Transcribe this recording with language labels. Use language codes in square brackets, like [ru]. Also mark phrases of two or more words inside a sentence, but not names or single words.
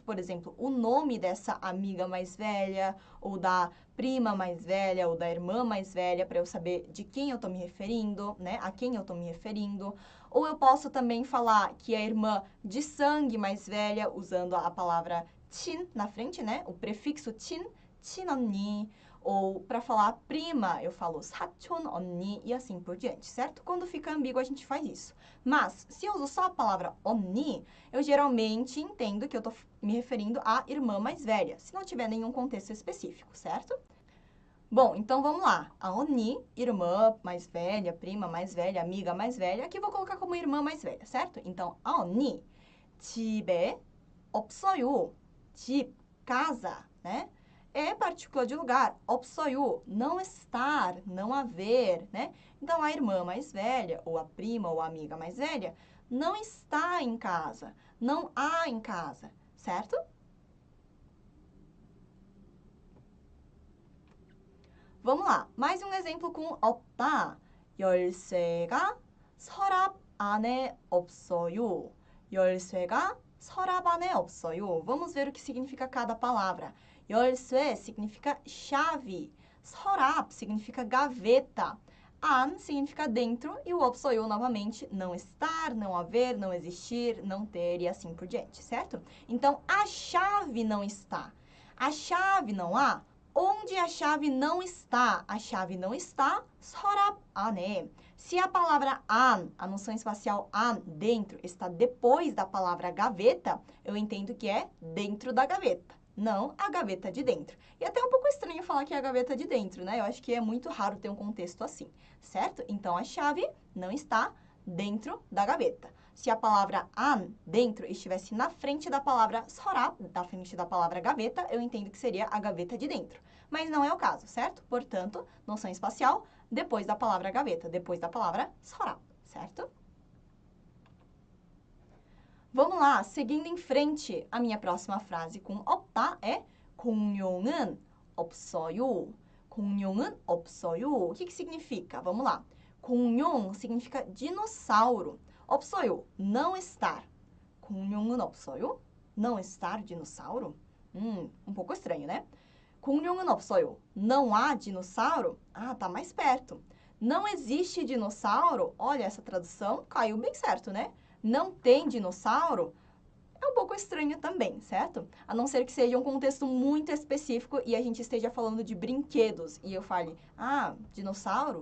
[pt] Por exemplo, o nome dessa amiga mais velha, ou da prima mais velha, ou da irmã mais velha, para eu saber de quem eu estou me referindo, né? A quem eu estou me referindo. Ou eu posso também falar que é irmã de sangue mais velha, usando a palavra 친 na frente, né? O prefixo 친, 친언니. Ou para falar prima, eu falo [ko] 사촌 언니 [pt] e assim por diante, certo? Quando fica ambíguo, a gente faz isso. Mas, se eu uso só a palavra 언니, eu geralmente entendo que eu estou me referindo à irmã mais velha, se não tiver nenhum contexto específico, certo? Bom, então vamos lá. A 언니, irmã mais velha, prima mais velha, amiga mais velha, aqui eu vou colocar como irmã mais velha, certo? Então, a 언니, [ko] 집에 없어요. [pt] 집, casa, né? É partícula de lugar. 없어요, não estar, não haver, né? Então, a irmã mais velha, ou a prima ou a amiga mais velha, não está em casa, não há em casa, certo? Vamos lá, mais um exemplo com 없다. [ko] 열쇠가 서랍 안에 없어요. 열쇠가 서랍 안에 없어요. [pt] Vamos ver o que significa cada palavra. 열쇠 significa chave. 서랍 significa gaveta. 안 significa dentro e o 없어요 novamente não estar, não haver, não existir, não ter e assim por diante, certo? Então, a chave não está. A chave não há. Onde a chave não está? A chave não está [ko] 서랍 안에. [pt] Se a palavra an, a noção espacial an, dentro, está depois da palavra gaveta, eu entendo que é dentro da gaveta, não a gaveta de dentro. E até um pouco estranho falar que é a gaveta de dentro, né? Eu acho que é muito raro ter um contexto assim, certo? Então, a chave não está dentro da gaveta. Se a palavra an, dentro, estivesse na frente da palavra 서랍, na frente da palavra gaveta, eu entendo que seria a gaveta de dentro. Mas não é o caso, certo? Portanto, noção espacial, depois da palavra gaveta, depois da palavra 서랍, certo? Vamos lá, seguindo em frente, a minha próxima frase com 없다 é [ko] 공룡은 없어요. 공룡은 없어요. [pt] O que significa? Vamos lá. 공룡 significa dinossauro. 없어요, não estar. [ko] 공룡은 없어요? [pt] Não estar dinossauro? Um pouco estranho, né? [ko] 공룡은 없어요. [pt] Não há dinossauro? Ah, tá mais perto. Não existe dinossauro? Olha, essa tradução caiu bem certo, né? Não tem dinossauro? É um pouco estranho também, certo? A não ser que seja um contexto muito específico e a gente esteja falando de brinquedos e eu fale, ah, dinossauro?